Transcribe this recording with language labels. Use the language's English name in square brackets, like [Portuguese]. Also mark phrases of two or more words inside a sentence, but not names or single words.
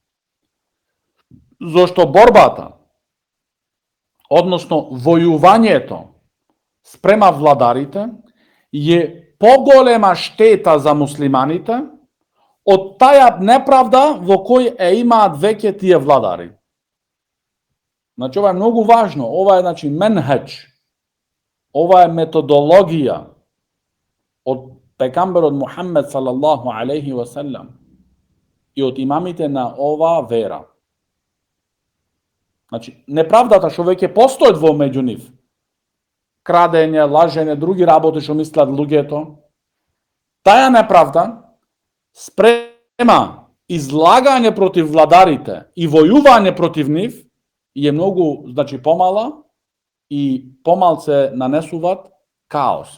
[Macedonian] Зошто борбата, односно војувањето спрема владарите е поголема штета за муслиманите од таја неправда во кој имаат веќе тие владари. Значи, ова е многу важно, ова е, значи, менхедж, ова е методологија од пекамберот Мухаммед [Arabic] صلى الله عليه وسلم [Macedonian] и од имамите на оваа вера. Значи, неправдата што веќе постојат во меѓу нив, крадење, лажење, други работи што мислат луѓето, таја неправда спрема излагање против владарите и војување против нив е многу, значи, помала и помалце нанесуваат каос.